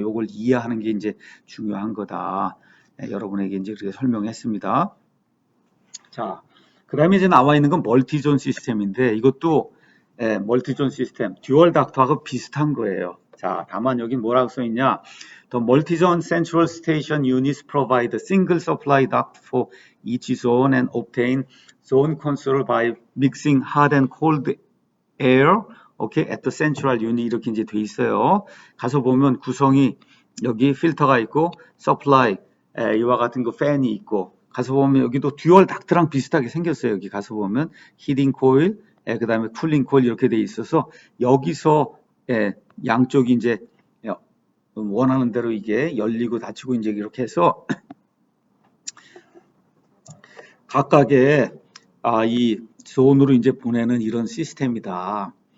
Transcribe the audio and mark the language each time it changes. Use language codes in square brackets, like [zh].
[ko] 요걸 이해하는 게 이제 중요한 거다. 여러분에게 이제 그렇게 설명했습니다. 자, 그 다음에 이제 나와 있는 건 멀티존 시스템인데 이것도 멀티존 시스템, 듀얼 닥터하고 비슷한 거예요. 자, 다만 여기 뭐라고 써 있냐? [en] The multi-zone central station units provide a single supply duct for each zone and obtain zone control by mixing hot and cold air, okay, at the central unit [ko] 이렇게 이제 돼 있어요. 가서 보면 구성이 여기 필터가 있고 supply 이와 같은 거 팬이 있고 가서 보면 여기도 듀얼 닥트랑 비슷하게 생겼어요. 여기 가서 보면 히딩 코일, 그 다음에 쿨링 코일 이렇게 돼 있어서 여기서 양쪽이 이제 원하는 대로 이게 열리고 닫히고 이제 이렇게 해서 각각의 이 존으로 이제 보내는 이런 시스템이다.